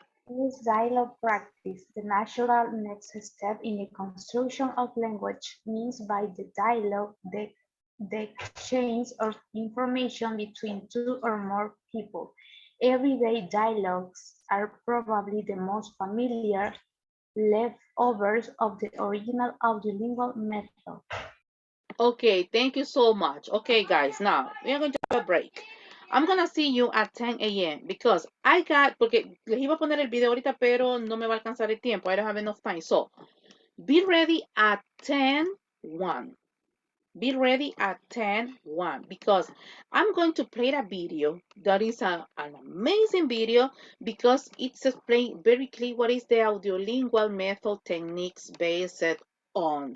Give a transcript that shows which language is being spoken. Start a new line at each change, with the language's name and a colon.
English: Is dialogue practice the natural next step in the construction of language means by the dialogue the exchange of information between two or more people. Everyday dialogues are probably the most familiar leftovers of the original audiolingual method. Okay, thank you so much. Okay, guys, now we are going to have a break. I'm gonna see you at 10 a.m. because
Spanish: porque les iba a poner el video ahorita, pero no me va a alcanzar el tiempo.
English: I don't have enough time. So, be ready at 10:01. Be ready at 10:01 because I'm going to play a video that is an amazing video because it's explained very clear what is the audiolingual method techniques based on.